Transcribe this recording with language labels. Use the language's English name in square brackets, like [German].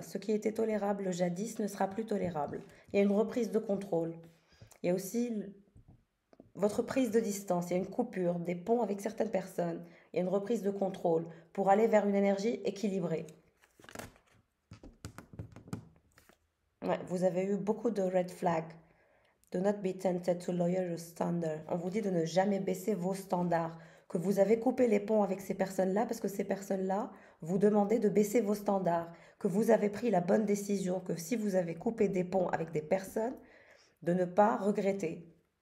[French] Ce qui était tolérable jadis ne sera plus tolérable. Il y a une reprise de contrôle. Il y a aussi votre prise de distance. Il y a une coupure, des ponts avec certaines personnes. Il y a une reprise de contrôle pour aller vers une énergie équilibrée. Ouais, vous avez eu beaucoup de red flags. [English] Do not be tempted to lower your standard. [French] On vous dit de ne jamais baisser vos standards. Que vous avez coupé les ponts avec ces personnes-là parce que ces personnes-là vous demandaient de baisser vos standards. Que vous avez pris la bonne décision. Que si vous avez coupé des ponts avec des personnes, de ne pas regretter.